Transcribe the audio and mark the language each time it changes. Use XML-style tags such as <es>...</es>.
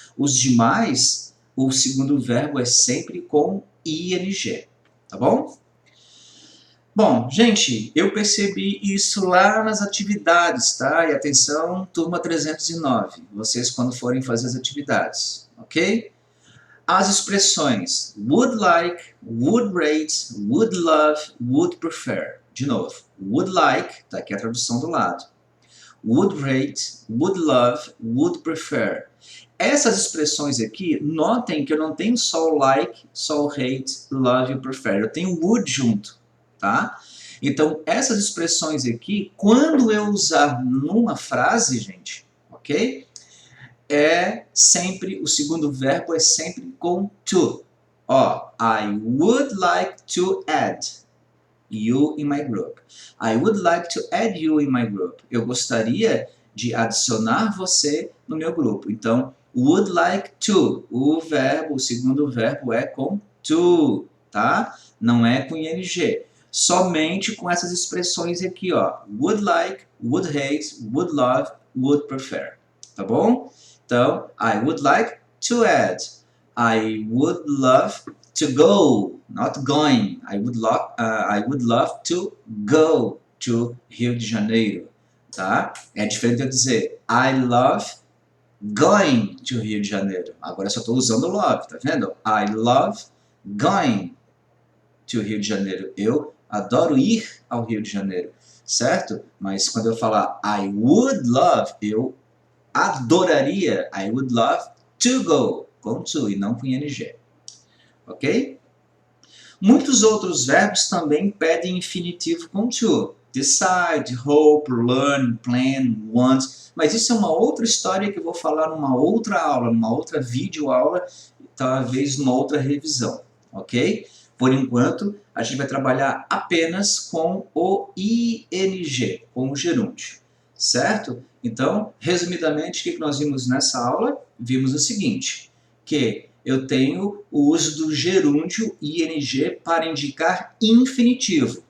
<pt>Os demais, o segundo verbo é sempre com ing, tá bom? Bom, gente, eu percebi isso lá nas atividades, tá? E atenção, turma 309, vocês quando forem fazer as atividades, ok?</pt> <en>As expressões would like, would rate, would love, would prefer.</en> <pt>De novo, would like, tá aqui a tradução do lado. Would rate, would love, would prefer. essas expressões aqui, notem que eu não tenho só o like, só o hate, love e prefer. Eu tenho would junto, tá? Então, essas expressões aqui, quando eu usar numa frase, gente, ok? É sempre, o segundo verbo é sempre com to.</pt> <en>Ó, I would like to add you in my group. I would like to add you in my group.</en> <pt>Eu gostaria de adicionar você no meu grupo. Então, would like to. O verbo, o segundo verbo é com to, tá? Não é com ing. Somente com essas expressões aqui, ó.</pt> <en>Would like, would hate, would love, would prefer. Tá bom? Então, I would like to add. I would love to go, not going. I would love to go to Rio de Janeiro, tá?</en> <pt>É diferente de eu dizer</pt> <en>I love going to Rio de Janeiro.</en> <pt>Agora eu só estou usando love, tá vendo?</pt> <en>I love going to Rio de Janeiro.</en> <pt>Eu adoro ir ao Rio de Janeiro, certo? Mas quando eu falar</pt> <en>I would love,</en> <pt>eu adoraria,</pt> <en>I would love to go,</en> <pt>com to e não com ing. Ok? Muitos outros verbos também pedem infinitivo com to.</pt> <en>Decide, hope, learn, plan, want.</en> <pt>Mas isso é uma outra história que eu vou falar numa outra aula, numa outra videoaula, talvez numa outra revisão. Ok? Por enquanto, a gente vai trabalhar apenas com o ing, com o gerúndio. Certo? Então, resumidamente, o que nós vimos nessa aula? Vimos o seguinte, que eu tenho o uso do gerúndio ing para indicar infinitivo.</pt>